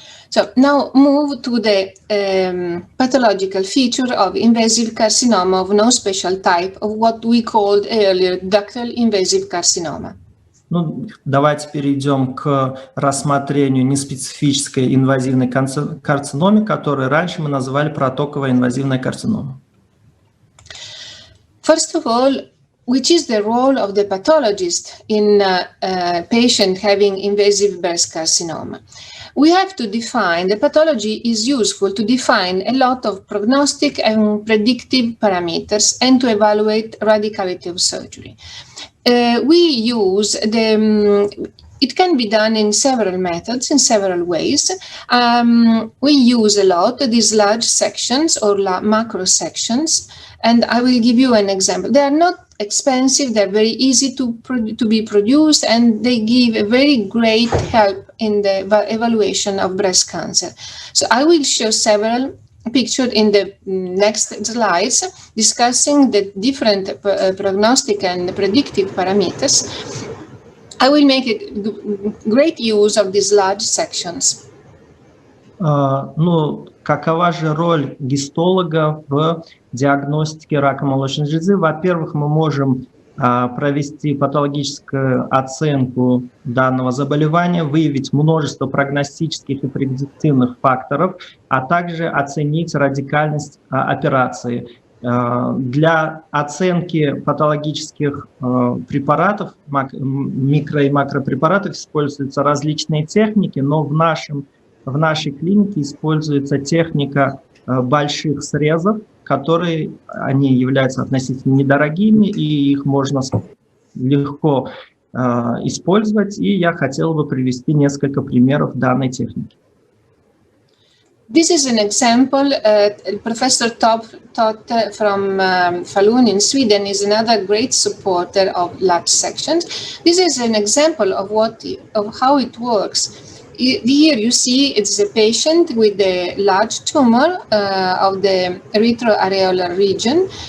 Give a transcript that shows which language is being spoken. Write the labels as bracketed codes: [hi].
[en] So now move to the pathological feature of invasive carcinoma of no special type, of what we called earlier ductal invasive carcinoma. [ru] Ну, давайте перейдем к рассмотрению неспецифической инвазивной карциномы, которую раньше мы называли протоковая инвазивная карцинома. [en] First of all, which is the role of the pathologist in a patient having invasive breast carcinoma? We have to define, the pathology is useful to define a lot of prognostic and predictive parameters and to evaluate radicality of surgery. We use it can be done in several methods, in several ways. We use a lot these large sections or macro sections, and I will give you an example. They are not expensive, they're very easy to be produced, and they give a very great help in the evaluation of breast cancer. So I will show several pictured in the next slides, discussing the different prognostic and predictive parameters. I will make a great use of these large sections. [ru] Ну, какова же роль гистолога в диагностике рака молочной железы? Во-первых, мы можем провести патологическую оценку данного заболевания, выявить множество прогностических и предиктивных факторов, а также оценить радикальность операции. Для оценки патологических препаратов, микро- и макропрепаратов, используются различные техники, но в нашей клинике используется техника больших срезов, которые они являются относительно недорогими, и их можно легко использовать, и я хотел бы привести несколько примеров данной техники. [en] This is an example. Professor Todd from Falun in Sweden is another great supporter of large sections. This is an example of how it works. Here you see it's a patient with a large tumor of the retroareolar region.